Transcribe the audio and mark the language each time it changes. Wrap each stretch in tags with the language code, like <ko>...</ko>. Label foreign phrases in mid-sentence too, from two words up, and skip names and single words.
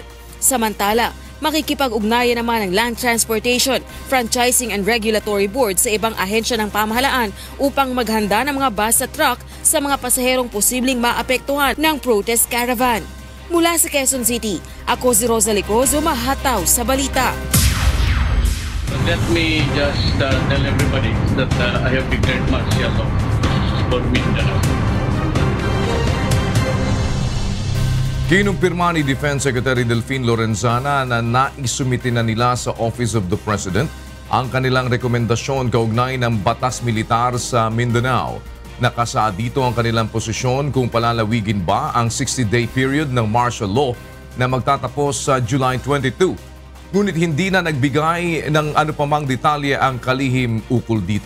<tl>Samantala, makikipag-ugnayan naman ang Land Transportation, Franchising and Regulatory Board sa ibang ahensya ng pamahalaan upang maghanda ng mga bus at truck sa mga pasaherong posibleng maapektuhan ng</tl> <en>protest caravan.</en> <tl>Mula sa Quezon City, ako si Rosa Licozo, mahataw sa balita.</tl> <en>Let me just tell everybody that I have declared martial law for Mindanao.</en> <tl>Kinumpirma ni Defense Secretary Delfin Lorenzana na naisumiti na nila sa Office of the President ang kanilang rekomendasyon kaugnay ng batas militar sa Mindanao. Nakasaad dito ang kanilang posisyon kung palalawigin ba ang 60-day period ng</tl> <en>martial law</en> <tl>na magtatapos sa July 22. Ngunit hindi na nagbigay ng anupamang detalye ang kalihim ukol dito.</tl>